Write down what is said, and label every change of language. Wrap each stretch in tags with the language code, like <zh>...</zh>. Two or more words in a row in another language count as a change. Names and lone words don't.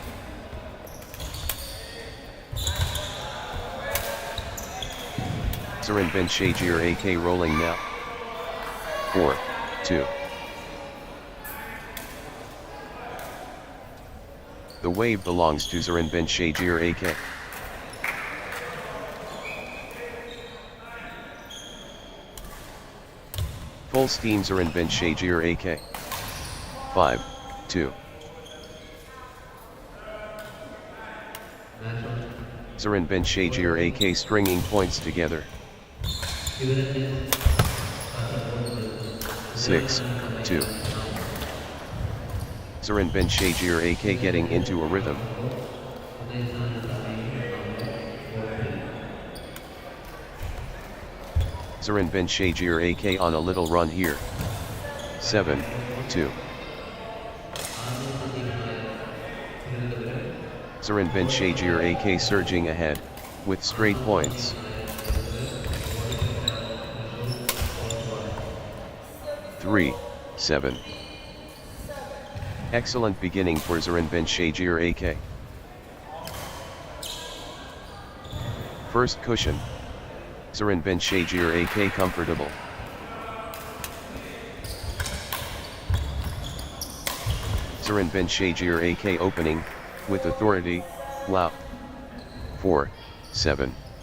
<en>Saranbin Shajir AK rolling now. 4, 2. The wave belongs to Saranbin Shajir AK. Full steam Saranbin Shajir AK. 5, 2. Saranbin Shajir AK stringing points together. 6, 2. Saranbin Shajir AK getting into a rhythm. Saranbin Shajir AK on a little run here. 7, 2. Saranbin Shajir AK surging ahead, with straight points. 3, 7. Excellent beginning for Saranbin Shajir AK. First cushion. Saranbin Shajir AK comfortable. Saranbin Shajir AK opening, with authority, wow. 4, 7.</en>